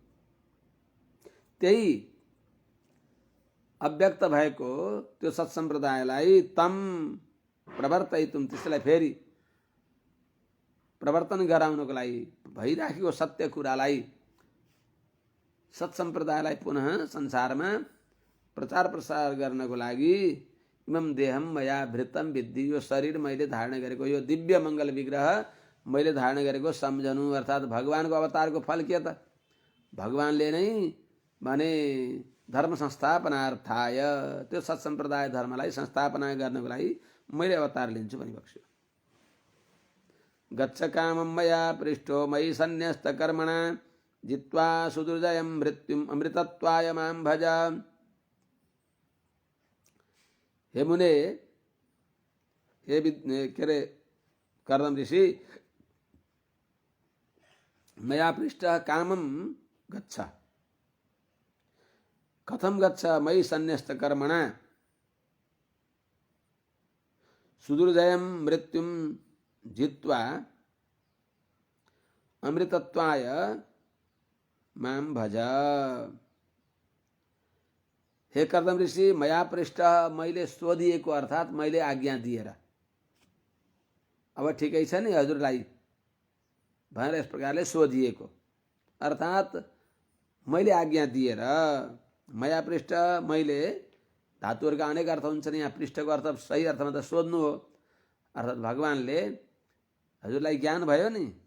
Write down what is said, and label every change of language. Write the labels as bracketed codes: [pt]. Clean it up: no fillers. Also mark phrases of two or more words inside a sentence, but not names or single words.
[ne] त्यही अव्यक्त भएको त्यो सत्सम्प्रदायलाई [sa] तम प्रवर्तयितुम, [ne] त्यसलाई फेरि प्रवर्तन गराउनको लागि, भइराखेको सत्य कुरालाई, सत्सम्प्रदायलाई पुनः संसारमा प्रचार प्रसार गर्नको लागि [sa] इमं देहम मया भृतम विद्धि, [ne] यो शरीर मैले धारण गरेको, यो दिव्य मङ्गल विग्रह मैले धारण गरेको सम्झनु। अर्थात भगवानको अवतारको फल के त? भगवानले नै भने [sa] धर्म संस्थापनार्थाय, [ne] त्यो सत्सम्प्रदाय धर्मलाई संस्थापना गर्नको लागि मैले अवतार लिन्छु भनी बक्स्यो। [sa] गच्छ कामं मया पृष्ठो मयि सन्न्यस्तकर्मणा जित्वा सुदुर्जयं मृत्युम अमृतत्वाय मां भज। हे मुने, हे के रे कर्दम ऋषि, मया पृष्ठः कामं गच्छ। कथं गच्छ? मयि सन्न्यस्तकर्मणा सुदुर्जयं मृत्युम जित्वा अमृतत्वाय मां भज। [ne] हे कर्दम ऋषि, [sa] मया पृष्ठ, [ne] मैले सोधिएको अर्थात मैले आज्ञा दिएर, अब ठिकै छ नि हजुरलाई भनेर यस प्रकारले सोधिएको अर्थात मैले आज्ञा दिएर। [sa] मया पृष्ठ, [ne] मैले, धातुहरूका अनेक अर्थ हुन्छन्, यहाँ पृष्ठको अर्थ सही अर्थमा त सोध्नु हो, अर्थात भगवानले हजुरलाई ज्ञान भयो नि